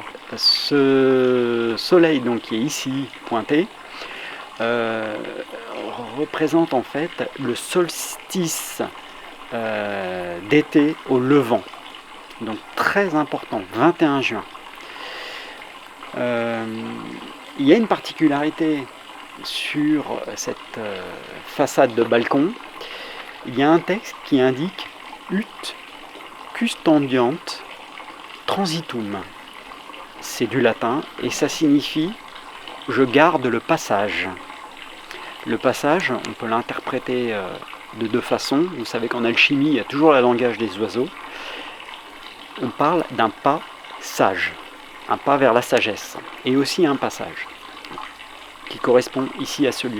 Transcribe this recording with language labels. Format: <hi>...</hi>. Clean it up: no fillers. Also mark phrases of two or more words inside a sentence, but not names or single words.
<fr>Ce soleil donc, qui est ici pointé, représente en fait le solstice d'été au levant, donc très important, 21 juin. Il y a une particularité sur cette façade de balcon, il y a un texte qui indique</fr> <la>ut custandiant transitum.</la> <fr>C'est du latin et ça signifie je garde le passage. Le passage, on peut l'interpréter de deux façons. Vous savez qu'en alchimie, il y a toujours le langage des oiseaux. On parle d'un pas sage, un pas vers la sagesse, et aussi un passage qui correspond ici à ce lieu.</fr>